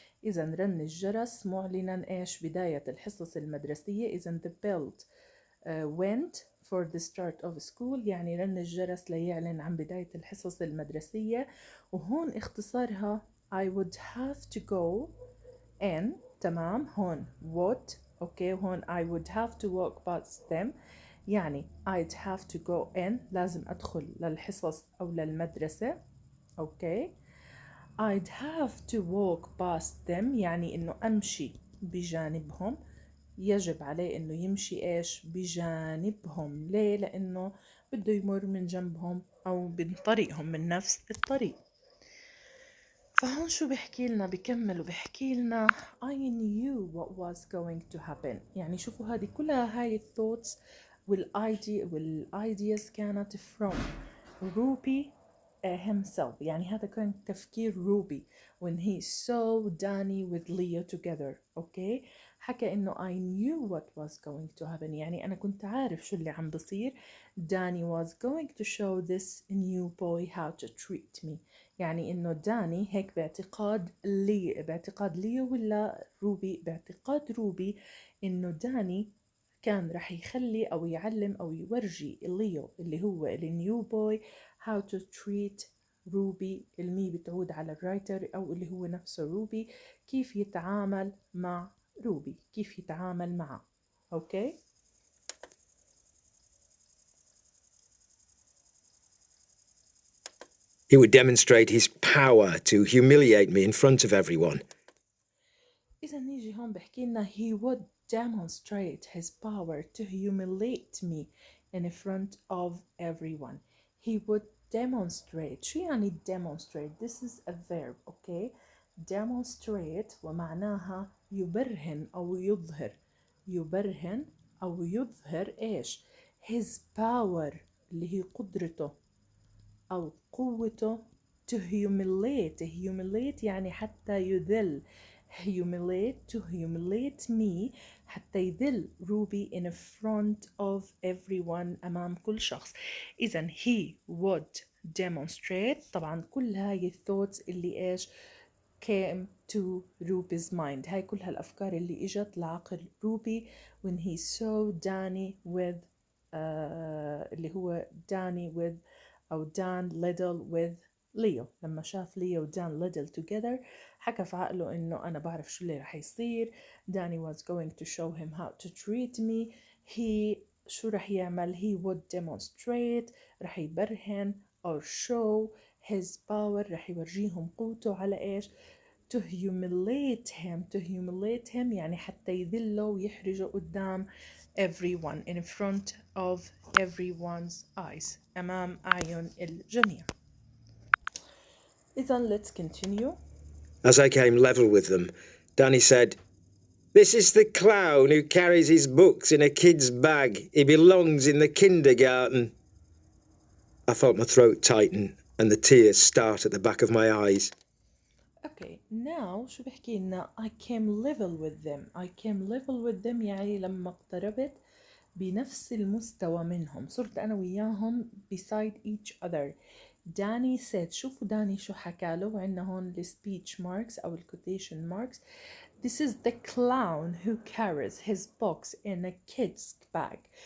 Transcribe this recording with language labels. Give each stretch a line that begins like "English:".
Arabic: إذن رن الجرس معلنا إيش؟ بداية الحصص المدرسية. إذن
English: the bell went for the start of school
Arabic: يعني رن الجرس ليعلن عن بداية الحصص المدرسية. وهون اختصارها
English: I would have to go in.
Arabic: تمام، هون
English: would
Arabic: اوكي، هون
English: I would have to walk past them يعني I'd have to go in
Arabic: لازم أدخل للحصص أو للمدرسة. اوكي،
English: I'd have to walk past them
Arabic: يعني إنه أمشي بجانبهم، يجب عليه إنه يمشي إيش؟ بجانبهم. ليه؟ لأنه بده يمر من جنبهم أو من طريقهم من نفس الطريق. فهون شو بحكي لنا؟ بكمل وبحكي لنا
English: I knew what was going to happen.
Arabic: يعني شوفوا هذه كلها هاي الثوتس والايدياز كانت from روبي himself. يعني هذا كان تفكير روبي
English: when he saw Danny with Leo together. okay.
Arabic: حكى انه
English: I knew what was going to happen.
Arabic: يعني انا كنت عارف شو اللي عم بصير.
English: Danny was going to show this new boy how to treat me.
Arabic: يعني انه داني هيك باعتقاد ليو ولا روبي؟ باعتقاد روبي انه داني كان رح يخلي او يعلم او يورجي ليو اللي هو النيو بوي
English: how to treat
Arabic: روبي. المي بتعود على الرايتر او اللي هو نفسه روبي، كيف يتعامل مع روبي، كيف يتعامل معه. اوكي.
English: He would demonstrate his power to humiliate me in front of everyone.
Arabic: إذا نيجي هون بحكي لنا
English: he would demonstrate his power to humiliate me in front of everyone. He would demonstrate.
Arabic: شو يعني demonstrate?
English: This is a verb. okay.
Arabic: demonstrate ومعناها يبرهن أو يظهر. يبرهن أو يظهر إيش؟
English: his power
Arabic: اللي هي قدرته أو قوته
English: to humiliate
Arabic: يعني حتى يذل.
English: to humiliate me
Arabic: حتى يذل روبي
English: in front of everyone
Arabic: أمام كل شخص.
English: إذن he would demonstrate.
Arabic: طبعا كل هاي الثوتس اللي إيش
English: came to Ruby's mind.
Arabic: هاي كل هالأفكار اللي إجت لعقل روبي
English: when he saw Danny with اللي هو Danny with أو Dan Little with Leo.
Arabic: لما شاف ليو ودان ليدل together حكى في عقله إنه أنا بعرف شو اللي رح يصير.
English: Danny was going to show him how to treat me.
Arabic: شو رح يعمل؟
English: he would demonstrate
Arabic: رح يبرهن
English: or show his power
Arabic: رح يورجيهم قوته على إيش؟
English: to humiliate him
Arabic: يعني حتى يذله ويحرجه قدام
English: everyone in front of everyone's eyes
Arabic: أمام أعين الجميع.
English: إذن let's continue. As I came level with them, Danny said, "This is the clown who carries his books in a kid's bag. He belongs in the kindergarten." I felt my throat tighten and the tears start at the back of my eyes. Okay, now
Arabic: شو بحكي لنا
English: I came level with them. I came level with them
Arabic: يعني لما اقتربت بنفس المستوى منهم، صرت أنا وياهم
English: beside each other.
Arabic: داني said. شوفوا داني شو حكى له. عندنا هون ال speech marks أو ال quotation marks.
English: This is the clown who carries his books in a kid's bag.